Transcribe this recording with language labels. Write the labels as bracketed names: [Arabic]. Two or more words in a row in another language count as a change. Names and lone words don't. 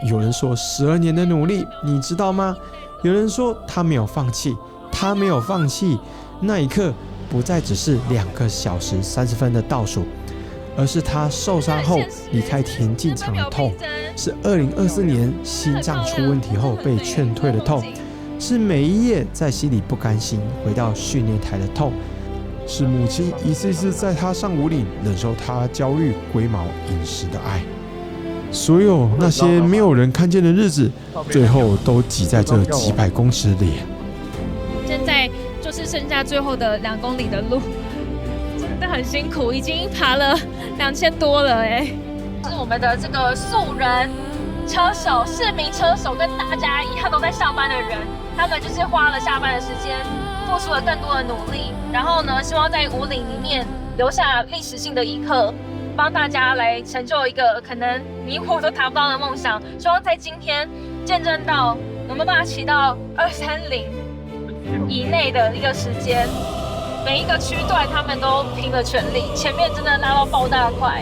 [Chinese] 有人說12年的努力，你知道嗎？有人說他沒有放棄，他沒有放棄。那一刻不再只是2個小時30分的倒數，而是他受傷後離開田徑場的痛，是2024年心臟出問題後被勸退的痛，是每一夜在心裡不甘心回到訓練台的痛，是母親一次次在他上武嶺忍受他焦慮龜毛飲食的愛。所有那些沒有人看見的日子，最後都擠在這幾百公尺裡。現在就是剩下最後的2公里的路，真的很辛苦，已經爬了2000多了是我們的这個素人車手、市民車手，跟大家一樣都在上班的人，他們就是花了下班的時間，付出了更多的努力，然後呢，希望在武嶺裡面留下歷史性的一刻，幫大家來成就一個可能你我都達不到的夢想。希望在今天見證到我們把它騎到230以內的一個時間，每一個區段他們都拼了全力，前面真的拉到爆大塊。